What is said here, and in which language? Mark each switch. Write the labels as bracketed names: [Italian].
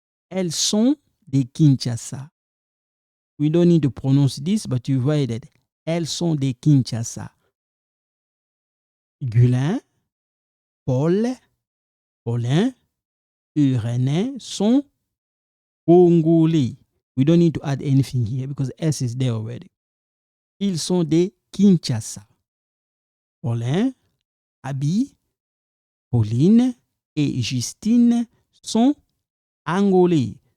[French] Elles sont des Kinshasa. [English] We don't need to pronounce this, but you write it. [French] Elles sont des Kinshasa. Guylaine, Paulin et René sont congolais. [English] We don't need to add anything here because S is there already. [French] Ils sont des Kinshasa. Paulin, Abi, Pauline et Justine sont angolais.